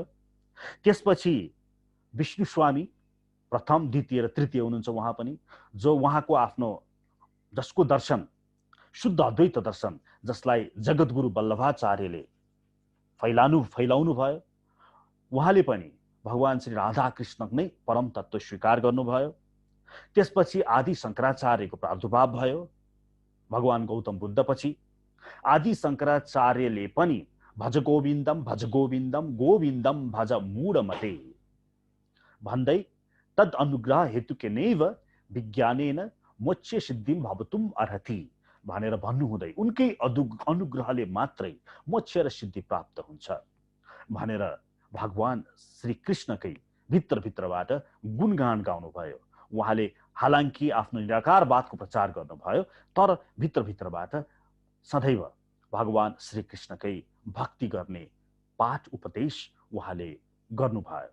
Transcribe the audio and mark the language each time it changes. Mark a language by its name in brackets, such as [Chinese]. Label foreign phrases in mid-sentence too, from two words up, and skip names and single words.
[Nepali] त्यसपछि विष्णु स्वामी प्रथम, द्वितीय र तृतीय हुनुहुन्छ उहाँ पनि, जो उहाँको आफ्नो जसको दर्शन शुद्ध अद्वैत दर्शन, जसलाई जगद्गुरु वल्लभाचार्यले फैलाउनु भयो, उहाँले पनि भगवान श्री राधा कृष्ण नै परम तत्त्व स्वीकार गर्नुभयो। त्यसपछि आदि शङ्कराचार्यको प्रादुर्भाव भयो। भगवान गौतम बुद्धपछि आदि शङ्कराचार्यले पनि [Sanskrit] भज गोविन्दम गोविन्दम भज मूढमते [Nepali] भन्दै [Sanskrit] तद अनुग्रह हेतुके नैव विज्ञानेन मोक्ष सिद्धिम भवतुम अर्हति [Nepali] भनेर भन्नुहुँदै उनकै अनुग्रहले मात्रै मोक्ष र सिद्धि प्राप्त हुन्छ भनेर भगवान श्री कृष्णकै भित्रभित्रबाट गुणगान गाउनुभयो। उहाँले हालांकि आफ्नो निराकारवादको प्रचार गर्नुभयो, तर भित्रभित्रबाट सदैव भगवान श्री कृष्णकै भक्ति गर्ने पाठ उपदेश उहाँले गर्नुभयो।